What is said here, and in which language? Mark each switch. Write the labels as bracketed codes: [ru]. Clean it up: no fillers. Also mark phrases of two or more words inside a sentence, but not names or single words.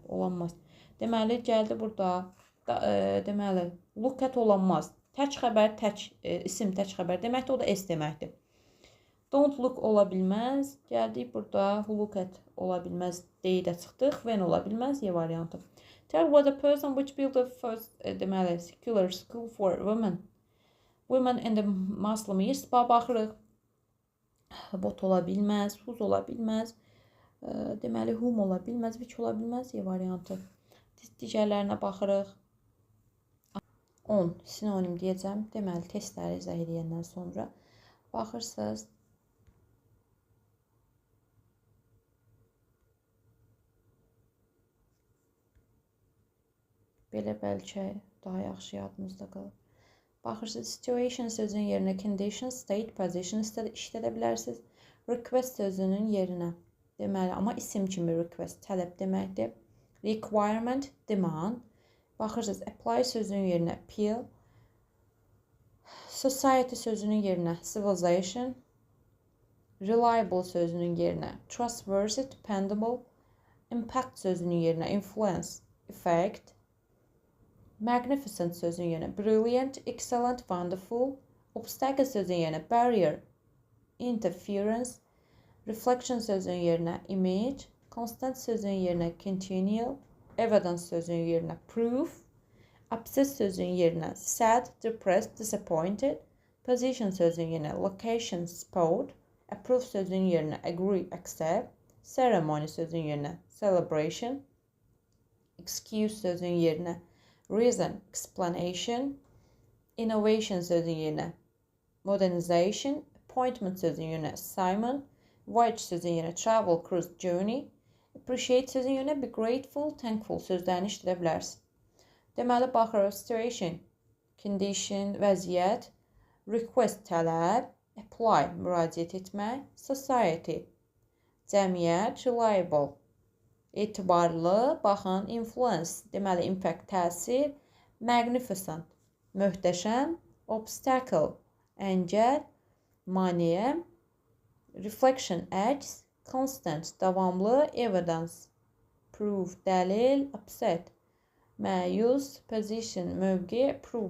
[az] Olanmaz. Deməli, gəldi burada. Deməli, [en] look at [az] olanmaz. Tək xəbər, isim tək xəbər deməkdir. O da S deməkdir. [en] Don't look [az] ola bilməz. Gəldik burada. [en] Who look at [az] ola bilməz. Deyi də çıxdıq. When ola bilməz. Y variantı. [en] Tell what a person which built the first deməli, secular school for women. Women in the Muslim East. [az] Baxırıq. Bot ola bilməz. Whose ola bilməz. Deməli, whom ola bilməz. Which ola bilməz. Y variantı. Digərlərinə baxırıq. 10 sinonim deyəcəm. Deməli, testləri izah edəndən sonra baxırsınız. Belə bəlkə daha yaxşı yadınızda qalır. Baxırsınız, situation sözünün yerinə [en] condition, state, position [az] işlədə bilərsiniz. Request sözünün yerinə. Deməli, amma isim kimi request, tələb deməkdir. [en] Requirement, demand. [az] Baxırsınız, apply sözünün yerinə appeal. Society sözünün yerinə civilization. Reliable sözünün yerinə [en] trustworthy, dependable. [az] Impact sözünün yerinə [en] influence, effect. [az] Magnificent sözünün yerinə [en] brilliant, excellent, wonderful. [az] Obstacle sözünün yerinə [en] barrier, interference. [az] Reflection sözünün yerinə image. Constant sözünün yerinə continual. Evidence sözünün yerinə proof. Upset sözünün yerinə [en] sad, depressed, disappointed. [az] Position sözünün yerinə [en] location, spot. [az] Approve sözünün yerinə [en] agree, accept. [az] Ceremony sözünün yerinə celebration. Excuse sözünün yerinə [en] reason, explanation. [az] Innovation sözünün yerinə modernization. Appointment sözünün yerinə assignment. Voyage sözünün yerinə [en] travel, cruise, journey. [az] Appreciate sözünün yerinə [en] be grateful, thankful [az] sözlərini işlədə bilərsiniz. Deməli, baxırıq, [en] situation, condition, [az] vəziyyət, request, tələb, apply, müraciət etmək, society, cəmiyyət, reliable, etibarlı, baxın, influence, deməli, impact, təsir, magnificent, möhtəşəm, obstacle, əngəl, maneə, reflection, əks, constant, davamlı, [en] evidence, proof, [az] dəlil, upset, məyus, position, mövqe, proof.